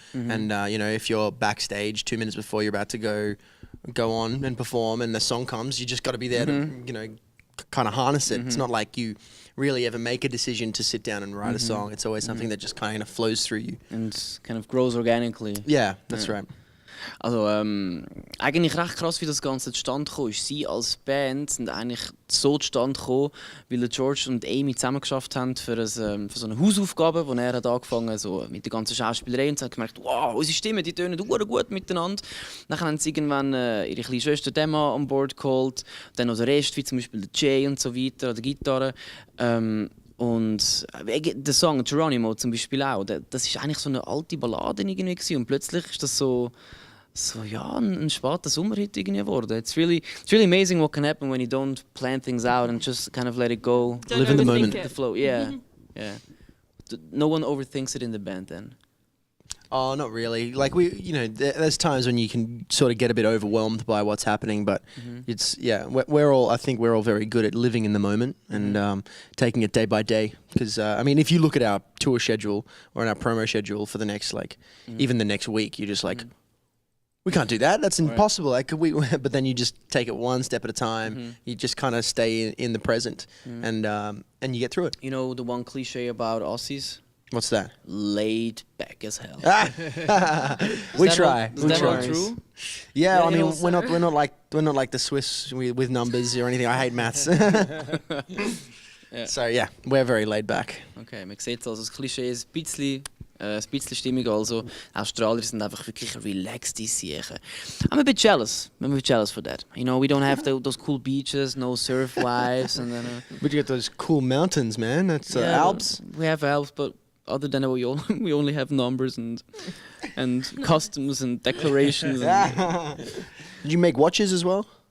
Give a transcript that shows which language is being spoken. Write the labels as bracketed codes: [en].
[en] And if you're backstage 2 minutes before you're about to go on and perform, and the song comes, you just got to be there to kind of harness it. It's not like you really ever make a decision to sit down and write a song. It's always something that just kind of flows through you and kind of grows organically. Yeah, that's right. [de] Also eigentlich recht krass, wie das Ganze zustande gekommen ist. Sie als Band sind eigentlich so zustande gekommen, weil der George und Amy zusammen geschafft haben für so eine Hausaufgabe, wo er hat angefangen so mit der ganzen Schauspielerei, und sie haben gemerkt, wow, unsere Stimmen, die tönen gut miteinander. Dann haben sie irgendwann ihre kleine Schwester Emma an Bord geholt, dann noch der Rest, wie zum Beispiel der Jay und so weiter, oder Gitarre. Und der Song Geronimo zum Beispiel auch, das ist eigentlich so eine alte Ballade irgendwie gewesen, und plötzlich ist das so ein später Sommerhit irgendwie geworden. [en] It's really amazing what can happen when you don't plan things out and just kind of let it go. Don't Live in the overthink moment. it. The flow, yeah. No one overthinks it in the band then. Oh, not really. Like there's times when you can sort of get a bit overwhelmed by what's happening, but I think we're all very good at living in the moment and taking it day by day. Because if you look at our tour schedule or our promo schedule for the next even the next week, you're just like, we can't do that. That's impossible. Like, but then you just take it one step at a time. You just kind of stay in the present, and you get through it. You know the one cliche about Aussies? What's that? Laid back as hell. We try. Is that all true? Yeah, I mean, also- we're not like the Swiss with numbers or anything. I hate maths. So yeah, we're very laid back. [de] Okay, man sieht also das Klischee ist ein bisschen stimmig. Also Australier sind einfach wirklich relaxed Siechen. [en] I'm a bit jealous for that. We don't have those cool beaches, no surf wives, and then. But you get those cool mountains, man. That's Alps. We have Alps, but other than that, we only have numbers and customs and declarations. Did you make watches as well?